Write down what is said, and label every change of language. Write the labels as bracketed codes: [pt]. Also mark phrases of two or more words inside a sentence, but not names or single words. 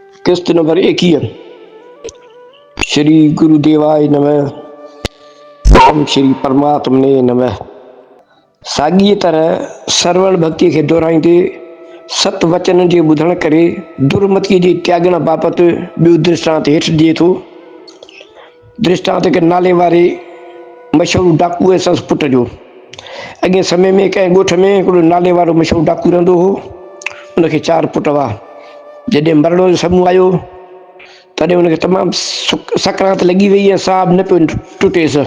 [sd] किस्त नंबर 21। [sa] श्री गुरुदेवाय नमः। ओम श्री परमात्मने नमः। [sd] साॻीअ तरह श्रवण भक्ति के दोहराईंदे सत वचन जे ॿुधण करे दुर्मति जे त्यागण बाबति ॿियो दृष्टांत हेठि ॾिए थो। दृष्टांत के नाले वारे मशहूर डाकू संस पुट जो। अॻे समय में कंहिं ॻोठ में हिकिड़ो नाले वारो मशहूर डाकू रहंदो हो। उनखे 4 पुट हुआ। जॾहिं मरण जो समूह आयो तॾहिं उनखे तमामु सकरात लॻी वई ऐं साहु न पियो टुटेसि।